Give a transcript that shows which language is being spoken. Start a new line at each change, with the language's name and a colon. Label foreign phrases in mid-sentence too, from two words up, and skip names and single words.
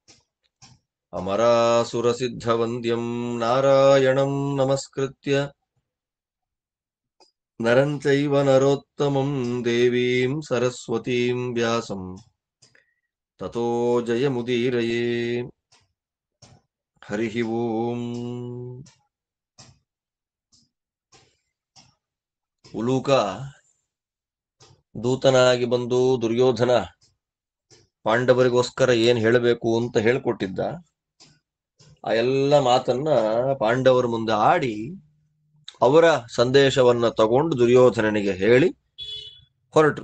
Sanskrit: ಅಮರಾಸುರಸಿದ್ಧವಂದ್ಯಂ ನಾರಾಯಣಂ ನಮಸ್ಕೃತ್ಯ ನರಂ ಚೈವ ನರೋತ್ತಮಂ ದೇವೀಂ ಸರಸ್ವತೀಂ ವ್ಯಾಸಂ ತತೋ ಜಯಮುದೀರಯೇ. ಹರಿ ಓಂ.
Kannada: ಉಲೂಕ ದೂತನಾಗಿ ಬಂದು ದುರ್ಯೋಧನ ಪಾಂಡವರಿಗೋಸ್ಕರ ಏನ್ ಹೇಳಬೇಕು ಅಂತ ಹೇಳ್ಕೊಟ್ಟಿದ್ದ. ಆ ಎಲ್ಲ ಮಾತನ್ನ ಪಾಂಡವರ ಮುಂದೆ ಆಡಿ ಅವರ ಸಂದೇಶವನ್ನ ತಗೊಂಡು ದುರ್ಯೋಧನನಿಗೆ ಹೇಳಿ ಹೊರಟರು.